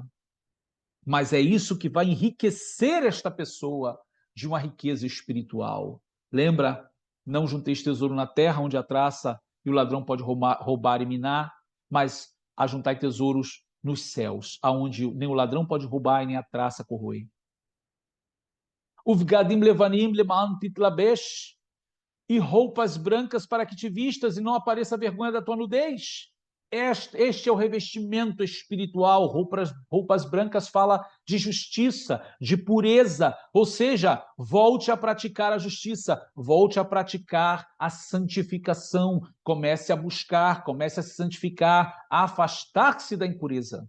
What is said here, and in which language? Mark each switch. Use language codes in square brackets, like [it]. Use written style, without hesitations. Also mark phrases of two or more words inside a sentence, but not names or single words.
[pt] Mas é isso que vai enriquecer esta pessoa de uma riqueza espiritual. Lembra? Não junteis tesouro na terra, onde a traça e o ladrão pode roubar e minar, mas ajuntai tesouros nos céus, aonde nem o ladrão pode roubar e nem a traça corroer. [he] ובגדים לבנים למען תלבש, [pt] e roupas brancas para que te vistas e não apareça a vergonha da tua nudez. Este é o revestimento espiritual. Roupas brancas fala de justiça, de pureza, ou seja, volte a praticar a justiça, volte a praticar a santificação, comece a buscar, comece a se santificar, a afastar-se da impureza.